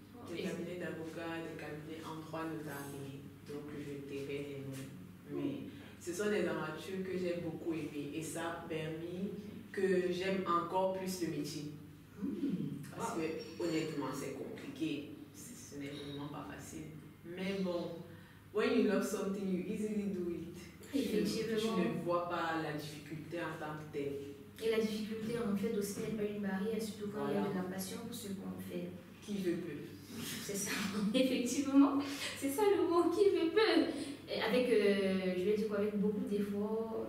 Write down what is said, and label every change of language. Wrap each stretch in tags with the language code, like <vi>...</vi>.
<fr>Des cabinets d'avocats, des cabinets en droit notarié. Donc, je tairai les noms. sont des aventures que j'ai beaucoup aimées et ça a permis que j'aime encore plus le métier. Parce que honnêtement, c'est compliqué. Ce n'est vraiment pas facile. Mais bon,</fr> <en>when you love something, you easily do it.</en> <fr>Effectivement. Tu ne vois pas la difficulté en tant que telle. Et la difficulté, en fait, aussi n'est pas une barrière, surtout quand il y a Voilà. de la passion pour ce qu'on fait. Qui veut peut. C'est ça, effectivement. C'est ça le mot, qui veut peut. Et avec, je vais dire quoi, avec beaucoup d'efforts.</fr>